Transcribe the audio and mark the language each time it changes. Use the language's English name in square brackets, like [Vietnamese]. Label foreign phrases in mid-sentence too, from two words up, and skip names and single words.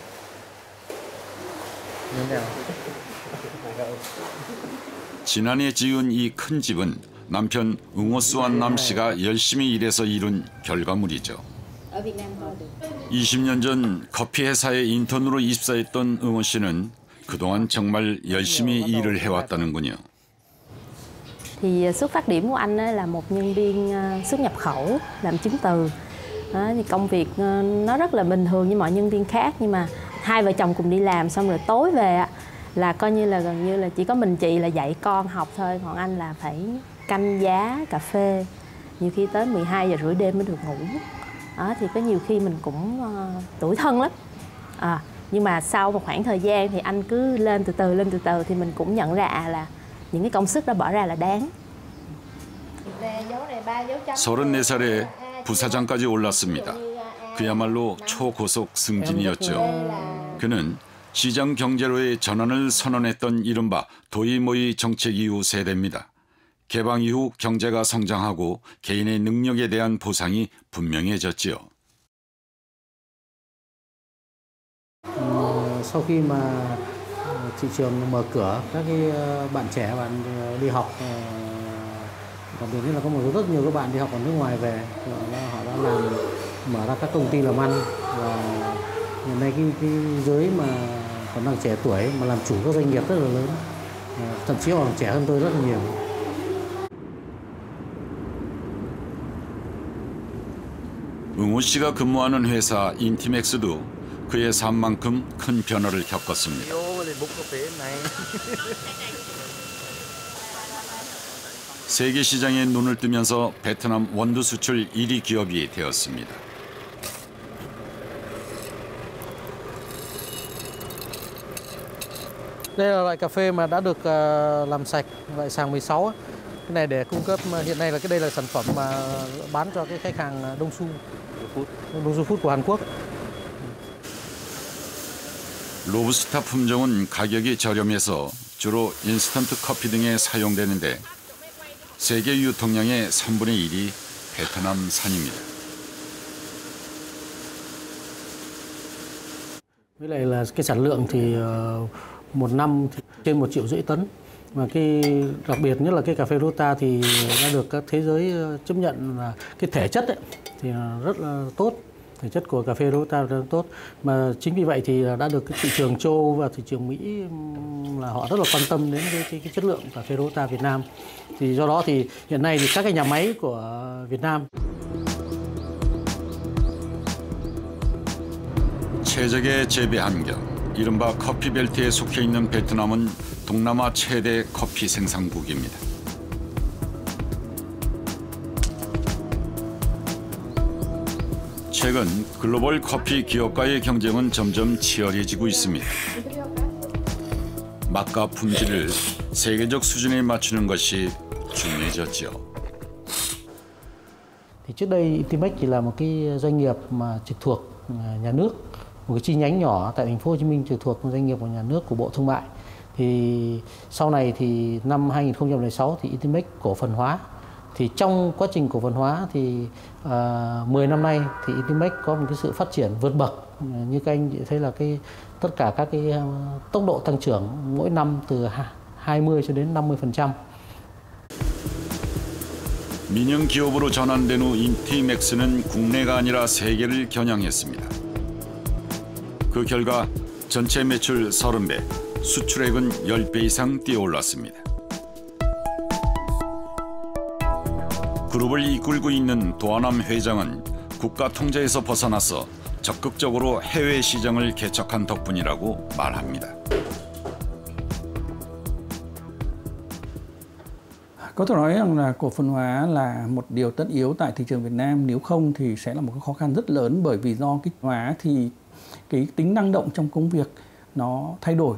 [Korean] 지난해 지은 이 큰 집은 남편 응호 수완 남 씨가 열심히 일해서 이룬 결과물이죠. 20년 전 커피 회사에 인턴으로 입사했던 응호 씨는 그동안 정말 열심히 일을 해왔다는군요. [Vietnamese] Thì xuất phát điểm của anh là một nhân viên xuất nhập khẩu làm chứng từ. Thì công việc nó rất là bình thường như mọi nhân viên khác, nhưng mà hai vợ chồng cùng đi làm xong rồi tối về là coi như là gần như là chỉ có mình chị là dạy con học thôi, còn anh là phải canh giá cà phê, nhiều khi tới 12 giờ rưỡi đêm mới được ngủ. Thì có nhiều khi mình cũng tủi thân lắm. Nhưng mà sau một khoảng thời gian thì anh cứ lên từ từ thì mình cũng nhận ra là những cái công sức đó bỏ ra là đáng. [Korean] 34살에 부사장까지 올랐습니다. 그야말로 초고속 승진이었죠. 그는 시장 경제로의 전환을 선언했던 이른바 도이모이 정책 이후 세대입니다. 개방 이후 경제가 성장하고 개인의 능력에 대한 보상이 분명해졌지요. [Vietnamese] Sau khi mà thị trường mở cửa, các cái bạn trẻ bạn đi học, đặc biệt là có rất nhiều các bạn đi học ở nước ngoài về, họ đã mở ra các công ty làm ăn, và hiện nay cái giới mà còn đang trẻ tuổi mà làm chủ các doanh nghiệp rất là lớn, thậm chí còn trẻ hơn tôi rất là nhiều. [Korean] 응호 씨가 근무하는 회사 인티맥스도 그의 삶만큼 큰 변화를 겪었습니다. 세계 시장에 눈을 뜨면서 베트남 원두 수출 1위 기업이 되었습니다. [Vietnamese] Đây là loại cà phê mà đã được làm sạch, loại sàng 16 ấy. Cái này để cung cấp hiện nay là đây là sản phẩm mà bán cho cái khách hàng Đông Su Food của Hàn Quốc. [Korean] 로부스타 품종은 가격이 저렴해서 주로 인스턴트 커피 등에 사용되는데 세계 유통량의 3분의 1이 베트남산입니다. [Vietnamese] Với lại là cái sản lượng thì một năm thì trên 1,5 triệu tấn. Và cái đặc biệt nhất là cái cà phê Rota thì đã được các thế giới chấp nhận là cái thể chất ấy, thì rất là tốt. Thể chất của cà phê Rota rất là tốt. Mà chính vì vậy thì đã được cái thị trường châu Âu và thị trường Mỹ là họ rất là quan tâm đến cái chất lượng cà phê Rota Việt Nam. Thì do đó thì hiện nay thì các cái nhà máy của Việt Nam [Korean] 최적의 재배 환경, 이른바 커피 벨트에 속해 있는 베트남은 동남아 최대 커피 생산국입니다. 최근 글로벌 커피 기업과의 경쟁은 점점 치열해지고 있습니다. 맛과 품질을 세계적 수준에 맞추는 것이 중요해졌죠. [Vietnamese] Thì trước đây Intimex chỉ là một cái doanh nghiệp mà trực thuộc nhà nước, một cái chi nhánh nhỏ tại thành phố Hồ Chí Minh trực thuộc một doanh nghiệp của nhà nước của Bộ Thương mại. Thì sau này thì năm 2016 thì Intimex cổ phần hóa. Thì trong quá trình cổ phần hóa thì 10 năm nay thì Intimex có một cái sự phát triển vượt bậc. Như các anh thấy là tất cả các cái tốc độ tăng trưởng mỗi năm từ 20 cho đến 50%. [Korean] 민영 기업으로 전환된 후 인티맥스는 국내가 아니라 세계를 겨냥했습니다. 그 결과 전체 매출 30배, 수출액은 10배 이상 뛰어올랐습니다. 그룹을 이끌고 있는 도하남 회장은 국가 통제에서 벗어나서 적극적으로 해외 시장을 개척한 덕분이라고 말합니다. [Vietnamese] Có thể nói rằng là cổ phần hóa là một điều tất yếu tại thị trường Việt Nam, nếu không thì sẽ là một cái khó khăn rất lớn, bởi vì do cái hóa thì cái tính năng động trong công việc nó thay đổi.